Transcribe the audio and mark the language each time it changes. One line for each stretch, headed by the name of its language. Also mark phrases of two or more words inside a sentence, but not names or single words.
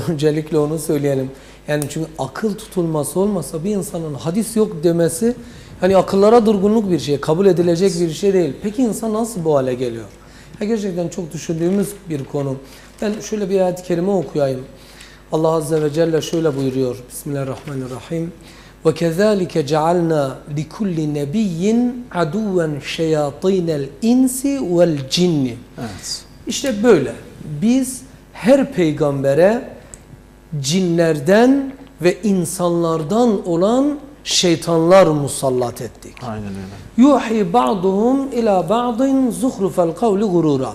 Turkish: Öncelikle onu söyleyelim. Yani çünkü akıl tutulması olmasa bir insanın hadis yok demesi hani akıllara durgunluk bir şey, kabul edilecek bir şey değil. Peki insan nasıl bu hale geliyor? Ya gerçekten çok düşündüğümüz bir konu. Ben şöyle bir ayet-i kerime okuyayım. Allah
Arabic: عز وجل
Turkish: şöyle buyuruyor.
Arabic: Bismillahirrahmanirrahim. وَكَذَٰلِكَ جَعَلْنَا لِكُلِّ نَبِيٍّ عَدُوًا شَيَاطِينَ الْاِنْسِ وَالْجِنِّ.
Turkish: Evet. İşte böyle. Biz her peygambere cinlerden ve insanlardan olan şeytanlar musallat ettik. Aynen öyle.
Arabic: يوحي بعضهم إلى بعض زخرف القول غرورا.